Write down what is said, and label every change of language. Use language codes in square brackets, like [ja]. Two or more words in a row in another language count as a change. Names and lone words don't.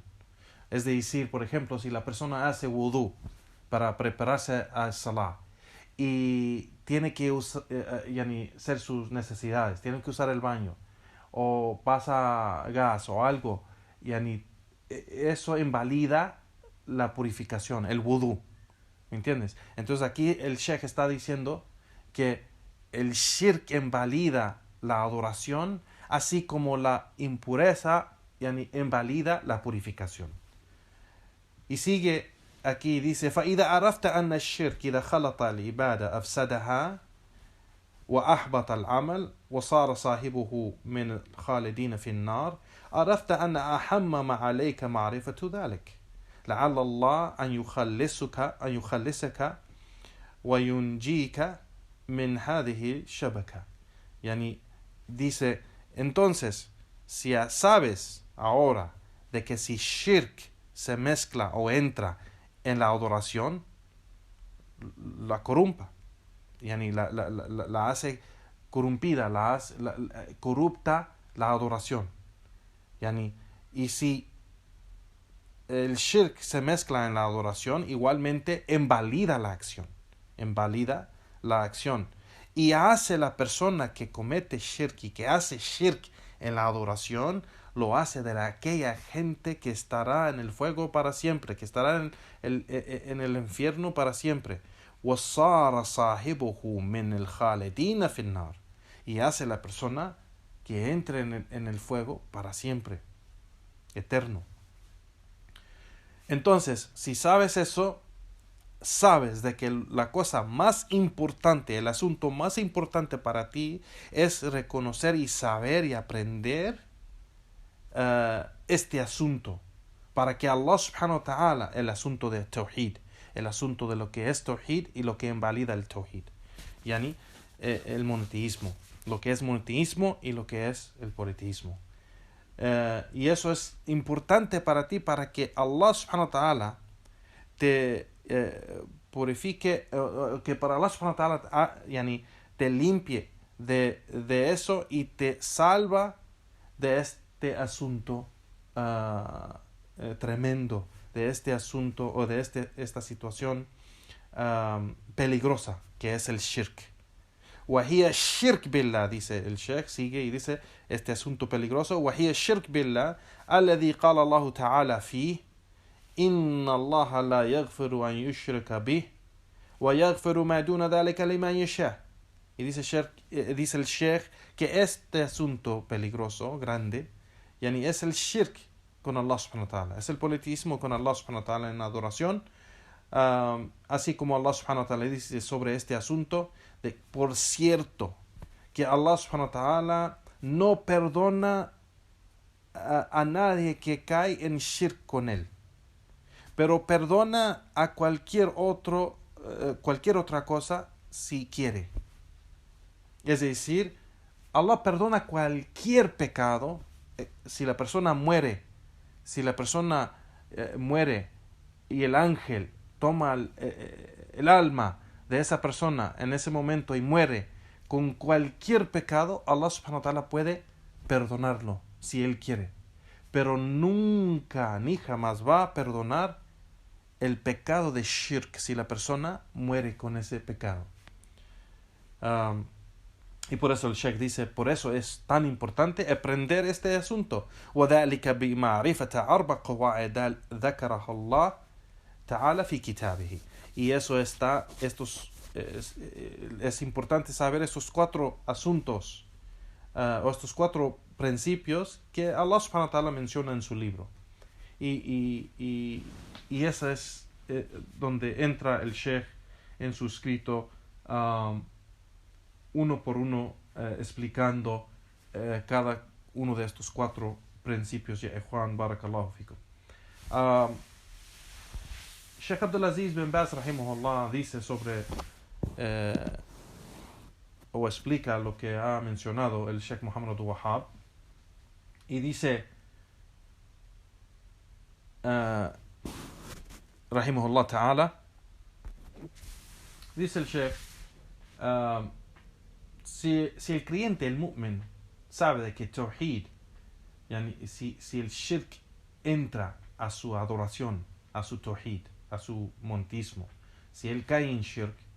[es] Es decir, por ejemplo, si la persona hace wudu para prepararse al salah y tiene que hacer sus necesidades, tiene que usar el baño o pasa gas o algo, eso invalida la purificación, el wudu. ¿Me entiendes? Entonces aquí el Sheikh está diciendo que el shirk invalida la adoración, así como la impureza invalida la purificación. Y sigue aquí, dice, [ar] فَإِذَا عَرَفْتَ أَنَّ الشِّرْكِ إِذَا خَلَطَ الْعِبَادَةَ أَفْسَدَهَا وأحبط العمل وصار صاحبه من الخالدين في النار عرفت أن أهم ما عليك معرفة ذلك لعل الله أن يخلصك وينجيك من هذه الشبكة. [es] Yani dice, entonces, si sabes ahora de que si shirk se mezcla o entra en la adoración, la corrompa, yani la hace corrompida, corrupta la adoración. Yani, y si el shirk se mezcla en la adoración, igualmente invalida la acción. Y hace la persona que comete shirk y que hace shirk en la adoración, lo hace de aquella gente que estará en el fuego para siempre, que estará en el infierno para siempre. [ar] وَصَارَ صَاحِبُهُ مِنَ الْخَالِدِينَ فِي النَّارِ. [es] Y hace la persona que entre en el fuego para siempre, eterno. Entonces, si sabes eso, sabes de que la cosa más importante, el asunto más importante para ti es reconocer y saber y aprender este asunto, para que Allah [ar] سبحانه وتعالى, [es] el asunto de tawhid, el asunto de lo que es tawhid y lo que invalida el tawhid, yani el monoteísmo, lo que es monoteísmo y lo que es el politeísmo. Y eso es importante para ti, para que Allah [ar] سبحانه وتعالى [es] te purifique, que para Allah [ar] سبحانه وتعالى [es] te limpie de eso y te salva de este asunto tremendo, de este asunto o de esta situación peligrosa que es el shirk. [ar] وهي الشرك بالله, [es] dice el Sheikh, sigue y dice este asunto peligroso, [ar] وهي الشرك بالله الذي قال الله تعالى فيه إن الله لا يغفر أن يشرك به ويغفر ما دون ذلك لمن يشاء. [es] Y dice el Sheikh que este asunto peligroso, grande, yani es el shirk con Allah [ar] سبحانه وتعالى, [es] es el politismo con Allah [ar] سبحانه وتعالى [es] en adoración, así como Allah [ar] سبحانه وتعالى [es] dice sobre este asunto, por cierto, que Allah [ar] سبحانه وتعالى [es] no perdona a nadie que cae en shirk con él, pero perdona a cualquier otra cosa si quiere. Es decir, Allah perdona cualquier pecado si la persona muere. Si la persona muere y el ángel toma el alma de esa persona en ese momento y muere con cualquier pecado, Allah [ar] سبحانه وتعالى [es] puede perdonarlo si él quiere. Pero nunca ni jamás va a perdonar el pecado de shirk si la persona muere con ese pecado. Y por eso el Sheikh dice, por eso es tan importante aprender este asunto. [ar] وَذَلِكَ بِمَعْرِفَةَ أَرْبَعِ قَوَاعِدَ ذَكَرَهَا اللَّهُ تَعَالَى فِي كِتَابِهِ. [es] Y eso es importante saber estos 4 asuntos, o estos 4 principios que Allah [ar] سبحانه وتعالى [es] menciona en su libro. Y esa es donde entra el Sheikh en su escrito, uno por uno, explicando cada uno de estos 4 principios. Ya Juan, [ar] بارك الله فيكم. [es] Sheikh Abdulaziz bin Baz rahimahullah dice sobre o explica lo que ha mencionado el Sheikh Muhammad Abdul Wahhab, y dice [ar] رحمه الله تعالى, [es] dice el Sheikh, si el creyente, el mu'min, sabe de que tawhid, yani si el shirk entra a su adoración, a su tawhid, a su monoteísmo, si él cae en shirk,